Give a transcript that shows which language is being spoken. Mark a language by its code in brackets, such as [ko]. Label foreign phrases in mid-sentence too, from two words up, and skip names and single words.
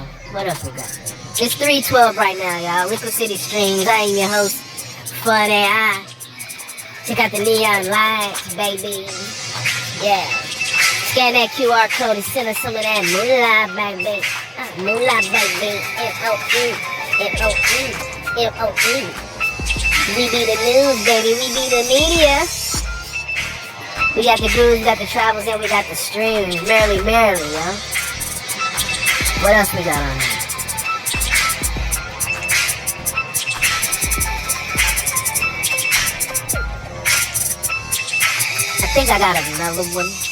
[en] What else we got? It's 3:12 right now, y'all. Liquid City Streams. I am your host, Fun AI. Check out the neon lights, baby. Yeah. Scan that QR code and send us some of that moolah, baby. Moolah, baby. M-O-E. M-O-E. M-O-E. We be the news, baby. We be the media. We got the grooves, we got the travels, and we got the streams. Merrily, yo. What else we got on there? I think I got another one.